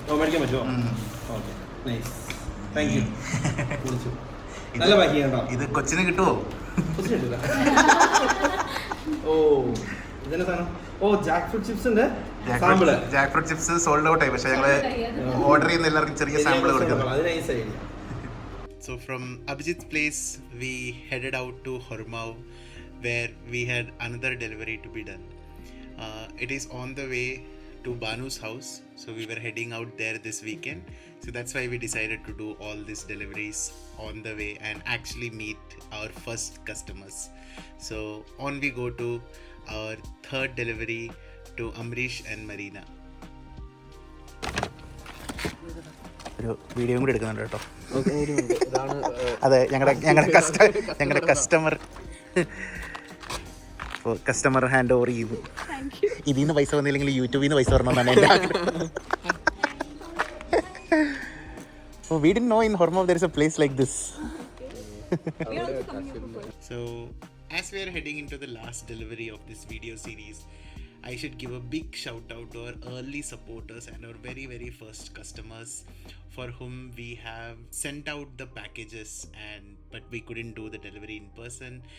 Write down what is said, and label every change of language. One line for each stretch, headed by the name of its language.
Malayalam: ഓ, മേടിക്കാൻ പറ്റുമോ?
English: Okay, nice, thank you.
Malayalam: വിളിച്ചു. നല്ല പാക്ക് ചെയ്യണ്ടോ? ഇത് കൊച്ചിന് കിട്ടുമോ? കിട്ടില്ല. ഓ, ഇതെന്നെ സാധനം. ഓ, Jack fruit ചിപ്സിന്റെ sample. Jack fruit chips sold out ആയി, പക്ഷെ ഞങ്ങള് ഓർഡർ ചെയ്യുന്ന എല്ലാവർക്കും ചെറിയ സാമ്പിൾ കൊടുക്കുന്നു. അത് nice idea.
English: So from Abhijit's place, we headed out to Hormao, where we had another delivery to be done. It is on the way to Banu's house, so we were heading out there this weekend. So that's why we decided to do all these deliveries on the way and actually meet our first customers. So on we go to our third delivery to Amrish and Marina.
Malayalam: ഒരു video കൂടി എടുക്കുന്നുണ്ട് കേട്ടോ. അതെ, ഞങ്ങളുടെ customer ഇപ്പോൾ customer hand over ചെയ്തു. ഇതിൽ നിന്ന് പൈസ വന്നില്ലെങ്കിൽ യൂട്യൂബിൽ നിന്ന് പൈസ വരണമെന്നാണ് എൻ്റെ ആഗ്രഹം.
English: So we didn't know in Hormao there is a place like this. So as we are heading into the last delivery of this video series, I should give a big shout out to our early supporters and our very, very first customers for whom we have sent out the packages but we couldn't do the delivery in person.